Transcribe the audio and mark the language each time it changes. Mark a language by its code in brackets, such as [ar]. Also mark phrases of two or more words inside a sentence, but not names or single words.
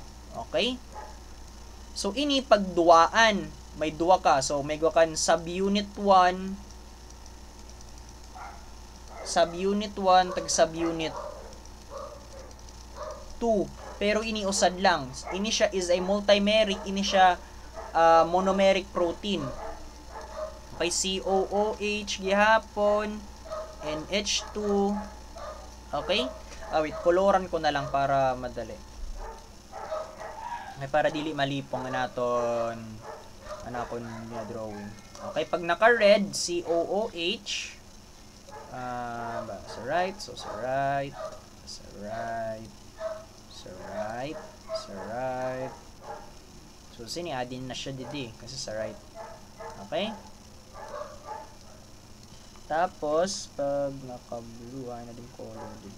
[hil] Okay? So, ini pagduaan. May duwa ka. So, may duwa kan subunit 1, subunit 1, tag subunit 2. Pero ini usad lang. Ini siya [en] is a multimeric. [hil] Ini siya [en] monomeric protein. [hil] Okay, COOH gihapon, NH2. Okay? Wait, koloran ko na lang para madali. May para dili malipong naton anakon niya drawing. Okay, pag naka-red, COOH, sa right, so sa right, sa right, sa right, sa right. So, sini-adin na siya didi, kasi sa right. Okay? Tapos, pag naka-blue, na din color didi.